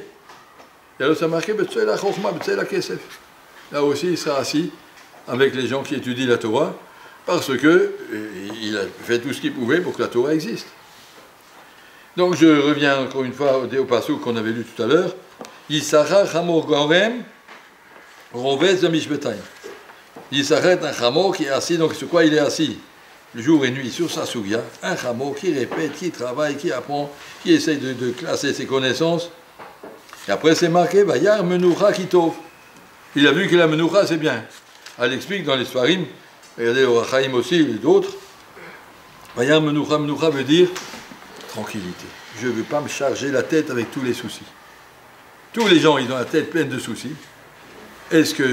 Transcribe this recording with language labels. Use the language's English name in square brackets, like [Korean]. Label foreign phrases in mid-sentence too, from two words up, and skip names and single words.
[French] Et alors ça marqué la chokhma, la kesef. Là aussi, il sera assis avec les gens qui étudient la Torah parce qu'il a fait tout ce qu'il pouvait pour que la Torah existe. Donc je reviens encore une fois au passage qu'on avait lu tout à l'heure. [Hebrew] יששכר חמור גרם רובץ בין משפתים. [French] Yissachar est un chamor qui est assis, donc sur quoi il est assis? Jour et nuit, sur sa sougia. Un chamor qui répète, qui travaille, qui apprend, qui essaye de classer ses connaissances. Et après c'est marqué, [Hebrew] וירא מנוחה כי טוב. [French] Il a vu que la menoucha c'est bien. Elle explique dans les Sfarim, regardez au Rachaim aussi et d'autres. [Hebrew] וירא מנוחה, [French] menoucha veut dire tranquillité. Je ne veux pas me charger la tête avec tous les soucis. Tous les gens, ils ont la tête pleine de soucis.